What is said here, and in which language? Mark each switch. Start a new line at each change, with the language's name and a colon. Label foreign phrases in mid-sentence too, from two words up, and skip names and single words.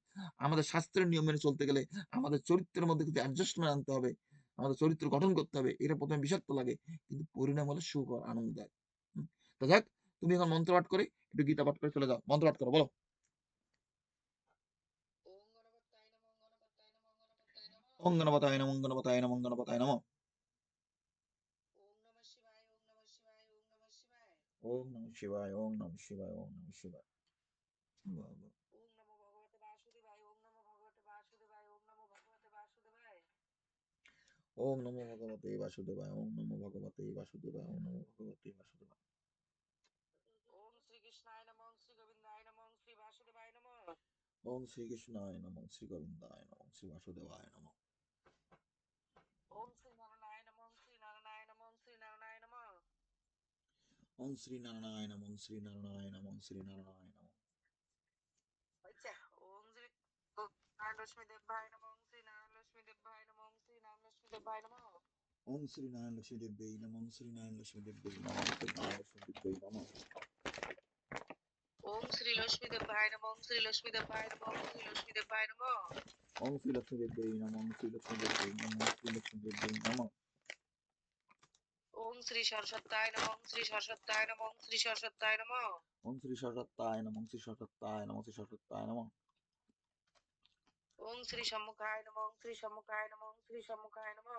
Bangla: আমাদের শাস্ত্রের নিয়ম মেনে চলতে গেলে আমাদের চরিত্রের মধ্যে কিছু অ্যাডজাস্টমেন্ট আনতে হবে, আমাদের চরিত্র গঠন করতে হবে। এটা প্রথমে বিষাক্ত লাগে, কিন্তু পরিণাম হলে সুখ আর আনন্দ দেয়। তো যাক, তুমি এখন মন্ত্র পাঠ করে একটু গীতা পাঠ করে চলে যাও, মন্ত্র পাঠ করো, বলো।
Sanskrit: ওং গণপতায় নমঃ, গণপতায় নমঃ, গণপতায় নমঃ। ওম নমঃ শিবায় ওম নমঃ শিবায় ওম নমঃ শিবায় ওম নমঃ শিবায়, ওম নমঃ শিবায়, ওম নমঃ শিবায়।
Bangla: বাহ, বাহ।
Sanskrit: ওম নমো ভগবতে বাসুদেবায় ওম নমো ভগবতে বাসুদেবায় ওম নমো ভগবতে বাসুদেবায় ওম নমো ভগবতে বাসুদেবায়, ওম নমো ভগবতে বাসুদেবায়, ওম নমো ভগবতে বাসুদেবায়। ওম শ্রীকৃষ্ণায় নমঃ শ্রী গোবিন্দায় নমঃ শ্রী বাসুদেবায় নমঃ ওম শ্রীকৃষ্ণায় নমঃ, শ্রী গোবিন্দায় নমঃ, শ্রী বাসুদেবায় নমঃ। ওম শ্রী নারায়ণায় নমঃ শ্রী নারায়ণায় নমঃ শ্রী নারায়ণায় নমঃ ওম শ্রী নারায়ণ নমঃ, শ্রী নারায়ণ নমঃ, শ্রী নারায়ণ নমঃ। আচ্ছা ওম শ্রী নারায়ণ লক্ষ্মী দেবায় নমঃ শ্রী নারায়ণ লক্ষ্মী দেবায় নমঃ শ্রী নারায়ণ লক্ষ্মী দেবায় নমঃ ওম শ্রী নারায়ণ লক্ষ্মী দেব্যৈ নমঃ, শ্রী নারায়ণ লক্ষ্মী দেব্যৈ নমঃ, শ্রী নারায়ণ লক্ষ্মী দেব্যৈ নমঃ। ওম শ্রী লক্ষ্মী দেবায় নমঃ শ্রী লক্ষ্মী দেবায় নমঃ শ্রী লক্ষ্মী দেবায় নমঃ ওম শ্রী লক্ষ্মী দেব্যৈ নমঃ, শ্রী লক্ষ্মী দেব্যৈ নমঃ, শ্রী লক্ষ্মী দেব্যৈ নমঃ। ওম শ্রী সরস্বত্যায় নমঃ শ্রী সরস্বত্যায় নমঃ শ্রী সরস্বত্যায় নমঃ ওম শ্রী সরস্বত্যায় নমঃ, শ্রী সরস্বত্যায় নমঃ, শ্রী সরস্বত্যায় নমঃ। ওম শ্রী সম্মুখায় নমঃ শ্রী সম্মুখায় নমঃ শ্রী সম্মুখায় নমঃ